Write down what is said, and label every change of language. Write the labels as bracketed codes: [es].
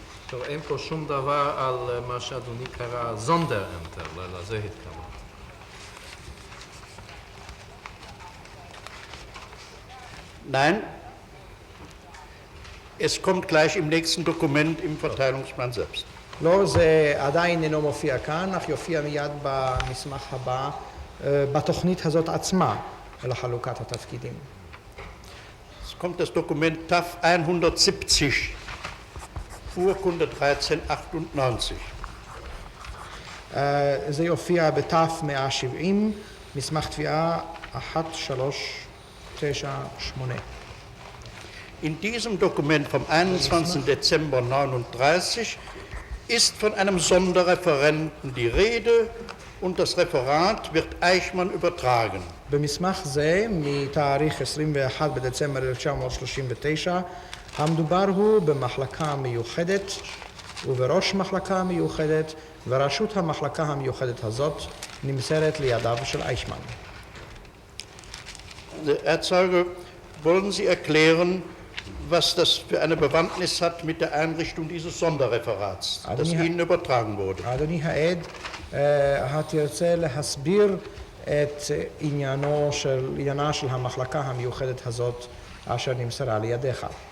[he] טוב, אין פה שום דבר על מה שאדוני קרא זונדראמטר, לזה התכוון. [de] Nein, es kommt gleich im nächsten Dokument im Verteilungsplan selbst. [he] לא, זה עדיין אינו מופיע כאן, אך יופיע מיד במסמך הבא, בתוכנית הזאת עצמה, לחלוקת התפקידים. [de] Es kommt das Dokument TAF 170, Urkunde 1398. [he] זה יופיע בתף 170, מסמך תביעה 1398. [de] In diesem Dokument vom 21. Dezember 1939 ist von einem Sonderreferenten die Rede und das Referat wird Eichmann übertragen. [he] במסמך זה, מתאריך 21 בדצמבר 1939, המדובר הוא במחלקה מיוחדת ובראש מחלקה מיוחדת, וראשות המחלקה המיוחדת הזאת נמסרת לידיו של אייכמן. [de] Herr Zeuge, wollen Sie erklären, was das für eine Bewandtnis hat mit der Einrichtung dieses Sonderreferats, das Ihnen übertragen wurde? [he] אדוני העד, התרצה להסביר את עניינה של המחלקה המיוחדת הזאת אשר נמסרה לידיך.